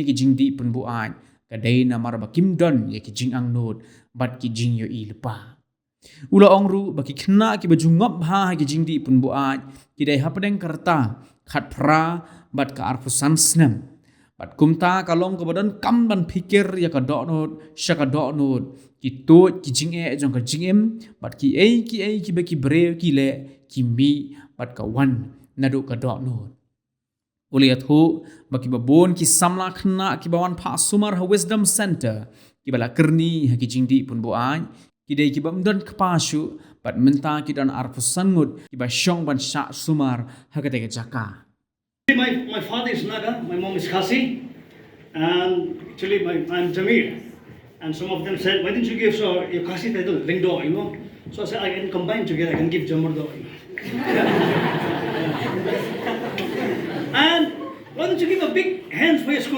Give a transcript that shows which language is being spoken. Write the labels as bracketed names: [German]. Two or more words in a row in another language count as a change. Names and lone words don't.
[Khasi] ki Jingdih Pynbuaid kadai namar bakimdon ya ki jingang nod bat ki jingyo lepa ula ongru baki Khynnah ki bajungop ha ki Jingdih Pynbuaid ki dai hapadeng karta khat pra bat ka arpusan Snem bat kumta kalong kebadan kam ban pikir ya ka donot syaka donot ki tot ki jinge jong ka jingem bat ki beki breu ki le ki mi bat ka wan nadu ka donot uliat ho baki babon ki samla Khynnah ki bawan pha sumar ha wisdom center ki bala kerni ha ki Jingdih Pynbuaid ki dei ki bamdan kpashu bat menta ki dan arpusan ngud ki ba syong ban syak sumar ha ka jaka [English] My father is Naga, my mom is Khasi, and actually I'm Jamir. And some of them said, why didn't you give your Khasi title, Ringdo, you know? So I said, I can combine together, I can give Jamardo. And why don't you give a big hand for your school?